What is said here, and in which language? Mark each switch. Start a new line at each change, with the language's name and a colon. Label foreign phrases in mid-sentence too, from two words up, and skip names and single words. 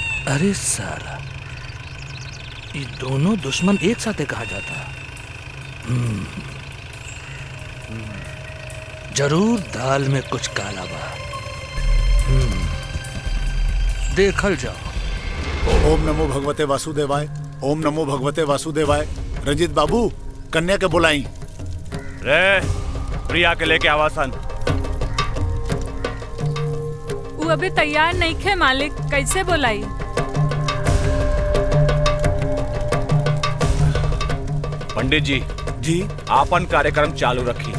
Bhojpuri: अरे साला, ये दोनों दुश्मन एक साथ कहा जाता। जरूर दाल में कुछ काला बा। देखल जाओ।
Sanskrit: ओम नमो भगवते वासुदेवाय, ओम नमो भगवते वासुदेवाय।
Bhojpuri: रंजीत बाबू, कन्या के बुलाई। रे प्रिया के लेके आवासन। वो अभी तैयार नहीं खे मालिक, कैसे बोलाई? पंडित जी जी आपन कार्यक्रम चालू रखी।